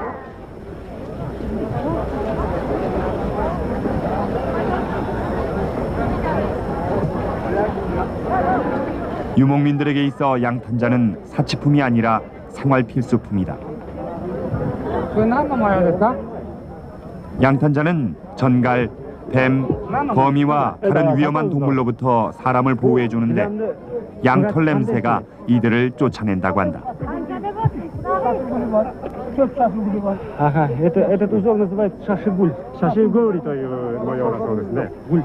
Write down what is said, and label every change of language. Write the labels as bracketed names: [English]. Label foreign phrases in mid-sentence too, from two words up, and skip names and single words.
[Korean] 유목민들에게 있어 양탄자는 사치품이 아니라 생활 필수품이다. 양탄자는 전갈, 뱀, 거미와 다른 위험한 동물로부터 사람을 보호해 주는데 양털 냄새가 이들을 쫓아낸다고 한다. [Russian] Ага, этот узор называется шашигуль. [Japanese] Шашигуль という模様だそうですね。